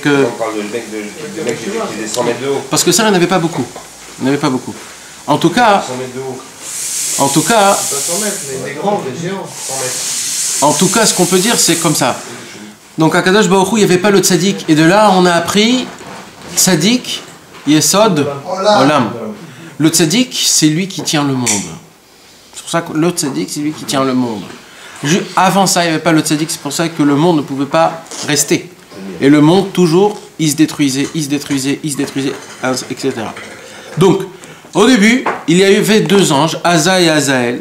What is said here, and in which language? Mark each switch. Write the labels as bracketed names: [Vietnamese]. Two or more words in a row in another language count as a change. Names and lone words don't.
[French] On parle de mecs qui faisaient 100 mètres de haut. Parce que ça, il n'y en avait pas beaucoup. Il n'y en avait pas beaucoup. En tout cas... 100 mètres de haut. En tout cas... Pas 100 mètres, mais des grands, des géants. 100 mètres. En tout cas, ce qu'on peut dire, c'est comme ça. Donc à Kadosh Baruch Hu, il n'y avait pas le tzaddik. Et de là, on a appris [Hebrew] צדיק, יסוד, עולם. [French] Le tzaddik, c'est lui qui tient le monde. C'est pour ça que le tzaddik, c'est lui qui tient le monde. Avant ça, il n'y avait pas le tzaddik, c'est pour ça que le monde ne pouvait pas rester. Et le monde, toujours, il se détruisait, etc. Donc, au début, il y avait deux anges, Asa et Azaël.